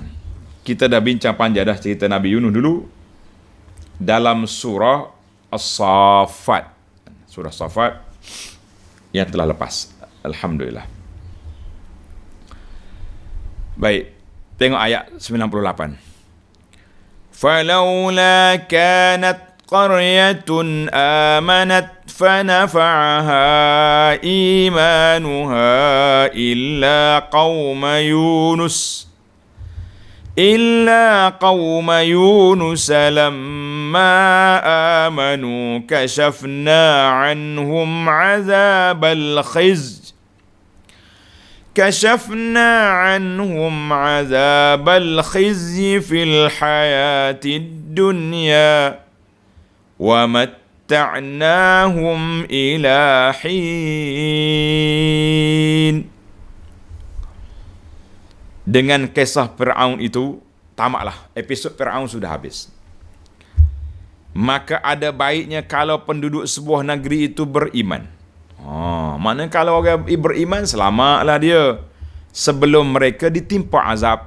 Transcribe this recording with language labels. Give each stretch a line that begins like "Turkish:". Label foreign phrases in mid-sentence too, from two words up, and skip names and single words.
Malay: Kita dah bincang panjang dah cerita Nabi Yunus dulu dalam surah As-Saffat. Surah As-Saffat yang telah lepas. Alhamdulillah. Baik, tengok ayat 98.
Arabic: فلولا كانت قرية آمنت فنفعها إيمانها إلا قوم يونس لما آمنوا كشفنا عنهم عذاب الخزي في الحياة الدنيا ومتعناهم إلى حين.
Malay: Dengan kisah Fir'aun itu, tamatlah. Episod Fir'aun sudah habis. Maka ada baiknya kalau penduduk sebuah negeri itu beriman. Mana kalau orang beriman, selamatlah dia sebelum mereka ditimpa azab.